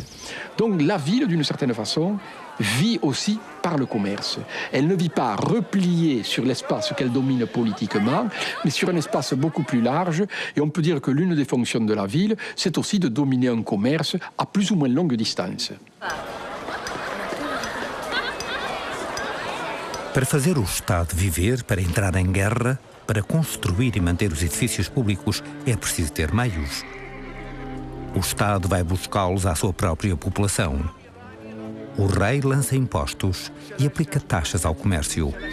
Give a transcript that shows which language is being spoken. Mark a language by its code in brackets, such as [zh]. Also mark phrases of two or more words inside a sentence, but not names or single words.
[fr] Donc la ville, d'une certaine façon, vit aussi par le commerce. Elle ne vit pas repliée sur l'espace qu'elle domine politiquement, mais sur un espace beaucoup plus large. Et on peut dire que l'une des fonctions de la ville, c'est aussi de dominer un commerce à plus ou moins longue distance. [pt] Para fazer o Estado viver, para entrar em guerra, para construir e manter os edifícios públicos, é preciso ter meios. O Estado vai buscá-los à sua própria população. O rei lança impostos e aplica taxas ao comércio.